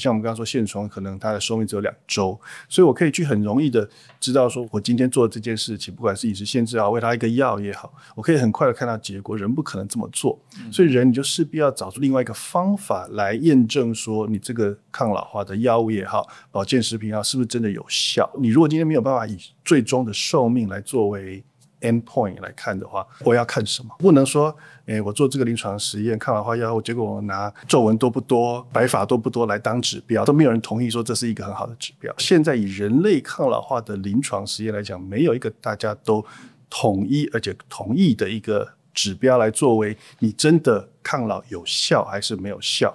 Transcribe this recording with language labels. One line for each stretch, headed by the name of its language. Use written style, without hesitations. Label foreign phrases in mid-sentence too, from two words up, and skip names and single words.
Chinese: 像我們剛剛說線蟲，可能它的壽命只有2週，所以我可以去很容易的知道說，我今天做的這件事情，不管是飲食限制也好，餵它一個藥也好，我可以很快的看到結果。人不可能這麼做，所以人你就勢必要找出另外一個方法來驗證說，你這個抗老化的藥物也好，保健食品也好，是不是真的有效？你如果今天沒有辦法以最終的壽命來作為endpoint 來看的話，我要看什麼？不能說，我做這個臨床實驗抗老化藥物，結果我拿皺紋多不多、白髮多不多來當指標，都沒有人同意說這是一個很好的指標。現在以人類抗老化的臨床實驗來講，沒有一個大家都統一而且同意的一個指標來作為你真的抗老有效還是沒有效。